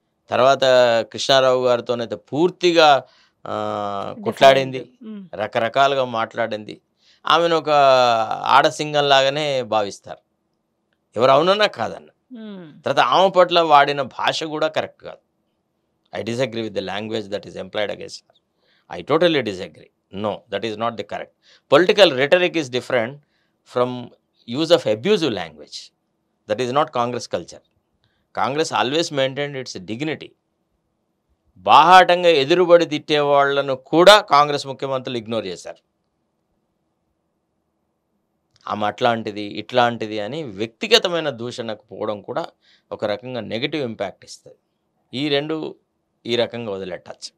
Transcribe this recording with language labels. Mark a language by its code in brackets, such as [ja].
[te] తర్వాత కృష్ణారావు గారితోనైతే పూర్తిగా కొట్లాడింది. రకరకాలుగా మాట్లాడింది. ఆమెను ఒక ఆడసింగం లాగానే భావిస్తారు. ఎవరు అవునన్నా కాదన్నా. తర్వాత ఆమె పట్ల వాడిన భాష కూడా కరెక్ట్ కాదు. [en] I disagree with the language that is employed against her. I totally disagree. No, that is not the correct. Political rhetoric is different from use of abusive language. That is not Congress culture. Congress always maintained its dignity. [te] బాహాటంగా ఎదురుబడి తిట్టే వాళ్ళను కూడా కాంగ్రెస్ ముఖ్యమంత్రులు ignore చేశారు. ఆమె అట్లాంటిది ఇట్లాంటిది అని వ్యక్తిగతమైన దూషణకు పోవడం కూడా ఒక రకంగా నెగటివ్ ఇంపాక్ట్ ఇస్తుంది. ఈ రెండు ఈ రకంగా వదిలేట్టచ్చు.